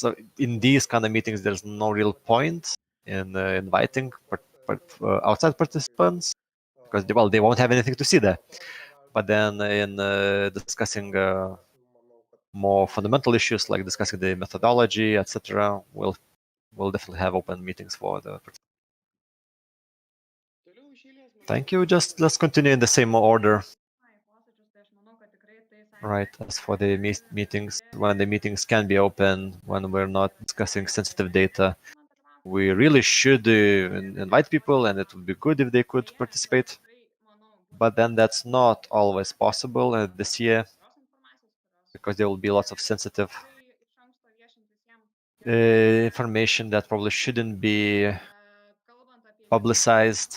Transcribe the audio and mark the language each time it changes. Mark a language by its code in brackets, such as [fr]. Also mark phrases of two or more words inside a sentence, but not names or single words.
[en] So in these kind of meetings, there's no real point in inviting outside participants because they won't have anything to see there. But then in discussing more fundamental issues like discussing the methodology, etc., we'll definitely have open meetings for the participants. [lt] Toliau iš eilės, manau, [en] Thank you. Just let's continue in the same order. [lt] Na, į posėdžius, tai aš manau, kad tikrai tais [en] Right. As for the meetings, when the meetings can be open, when we're not discussing sensitive data, we really should invite people, and it would be good if they could participate. But then that's not always possible this year because there will be lots of sensitive information that probably shouldn't be publicized.